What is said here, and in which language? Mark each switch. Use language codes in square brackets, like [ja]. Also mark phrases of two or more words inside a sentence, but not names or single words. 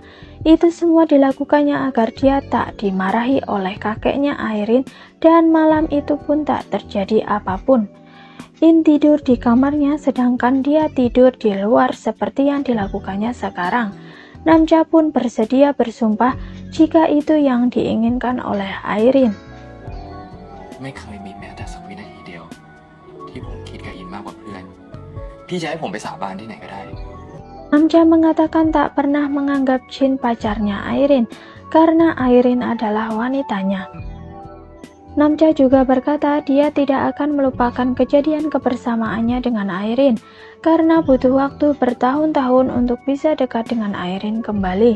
[id] Itu semua dilakukannya agar dia tak dimarahi oleh kakeknya Airin dan malam itu pun tak terjadi apapun. In tidur di kamarnya sedangkan dia tidur di luar seperti yang dilakukannya sekarang. Namja pun bersedia bersumpah jika itu yang diinginkan oleh Airin. [th] ไม่เคยมีแม้แต่สักวินาทีเดียวที่ผมคิดกับอินมากกว่าเพื่อนพี่จะให้ผมไปสาบานที่ไหนก็ได้ [id] Namja mengatakan tak pernah menganggap Jin pacarnya Airin karena Airin adalah wanitanya. Namja juga berkata dia tidak akan melupakan kejadian kebersamaannya dengan Airin karena butuh waktu bertahun-tahun untuk bisa dekat dengan Airin kembali.